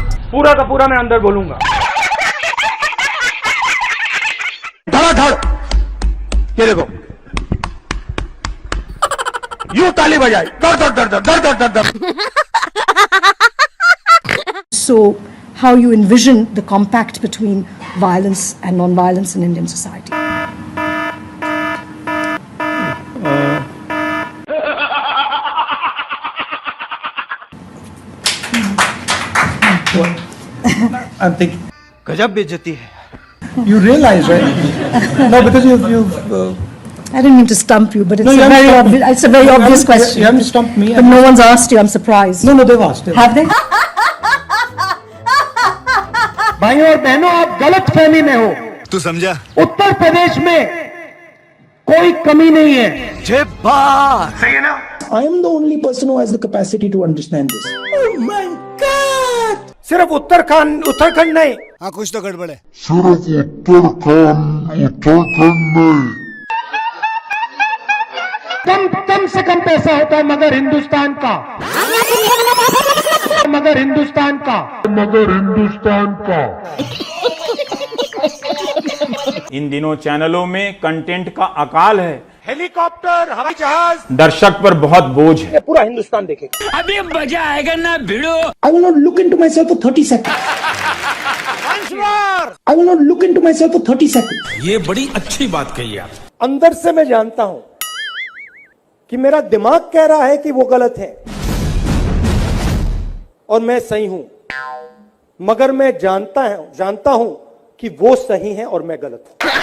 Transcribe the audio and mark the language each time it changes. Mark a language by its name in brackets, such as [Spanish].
[Hindi] पूरा का पूरा मैं अंदर बोलूंगा। धड़ाधड़, ये देखो, यूं ताली बजाई, दर दर दर दर दर दर दर दर। [English] So, how you envision the compact between violence and non-violence in Indian society? I'm thinking. [Hindi] गजब बेइज्जती है। [English] You realize, right? No, because you. I didn't mean to stump you, but it's No, you a very haven't obvious. It's a very obvious question. You haven't stumped me. But no one's asked you. I'm surprised. No, they've asked. Have they? [Hindi] भाइयों और बहनों, आप गलत फहमी में हो। तू समझा? उत्तर प्रदेश में कोई कमी नहीं है। जय बात। सही है ना? [English] I am the only person who has the capacity to understand this. Oh my God! [Hindi] सिर्फ उत्तराखंड नहीं। हाँ, कुछ तो गड़बड़ है। सिर्फ उत्तराखंड नहीं। कम से कम पैसा होता है मगर हिंदुस्तान का। इन दिनों चैनलों में कंटेंट का अकाल है। हेलीकॉप्टर, हवाई जहाज, दर्शक पर बहुत बोझ है। पूरा हिंदुस्तान देखेगा। अभी मजा आएगा ना भिड़ो। [English] I will not look into myself for 30 seconds. I will not look into myself for 30 seconds. [Hindi] ये बड़ी अच्छी बात कही आप। अंदर से मैं जानता हूं कि मेरा दिमाग कह रहा है कि वो गलत है और मैं सही हूं, मगर मैं जानता हूं कि वो सही है और मैं गलत हूं।